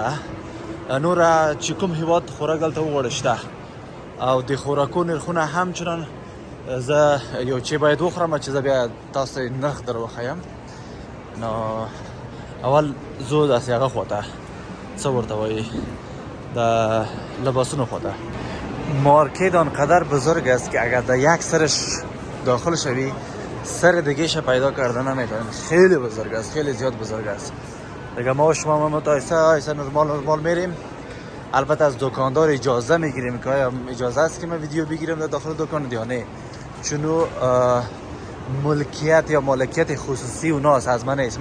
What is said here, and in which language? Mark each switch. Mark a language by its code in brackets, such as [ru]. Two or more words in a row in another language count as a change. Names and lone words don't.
[ps] نور چې کوم هیواد خوراک دلته وغواړئ شته او د خوراکو نرخونه همچنان. زه یو چې باید وخورم چې زه بیا تاسو نرخ در وښیم. نو اول زو داسې هغه خواته څه ورته وایي، د لباسونو خواته. [fa] مارکت آنقدر بزرگ است که اگر در یک سرش داخل شوی سر دیگهش پیدا کردن نمیتونی. خیلی بزرگ است، خیلی زیاد بزرگ است. دیگه ما و شما متایسه نرمال میریم. البته از دکاندار اجازه میگیریم که آیا اجازه است که من ویدیو بگیرم در داخل دکان یا نه، چون ملکیت یا مالکیت خصوصی اوناست، از من نیست.